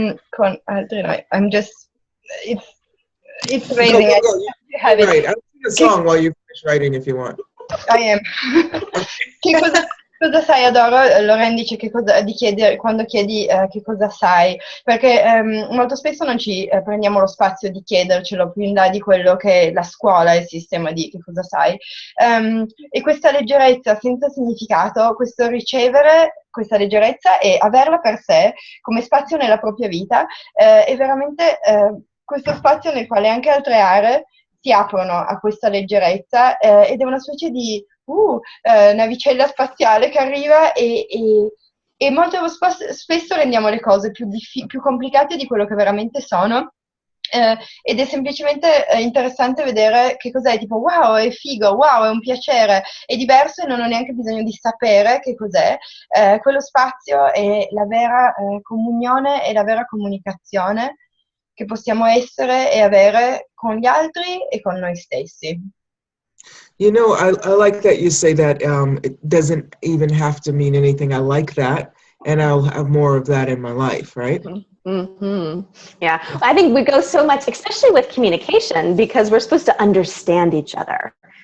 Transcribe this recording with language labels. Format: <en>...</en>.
<it>Con altri no,</it> <en>I'm just, it's amazing. Go. Right. I'll sing a song while you finish writing if you want. I am.</en> <it>Cosa sai, adoro, Loren dice che cosa, di chiedere, quando chiedi che cosa sai, perché molto spesso non ci prendiamo lo spazio di chiedercelo più in là di quello che è la scuola, il sistema di che cosa sai. E questa leggerezza senza significato, questo ricevere questa leggerezza e averla per sé come spazio nella propria vita, è veramente questo spazio nel quale anche altre aree si aprono a questa leggerezza, ed è una specie di navicella spaziale che arriva e molto spesso rendiamo le cose più complicate di quello che veramente sono. Ed è semplicemente interessante vedere che cos'è, tipo wow, è figo, wow, è un piacere, è diverso e non ho neanche bisogno di sapere che cos'è. Quello spazio è la vera comunione e la vera comunicazione che possiamo essere e avere con gli altri e con noi stessi.</it> <en>You know, I like that you say that it doesn't even have to mean anything. I like that, and I'll have more of that in my life, right? Mm-hmm. Yeah, I think we go so much, especially with communication, because we're supposed to understand each other.</en>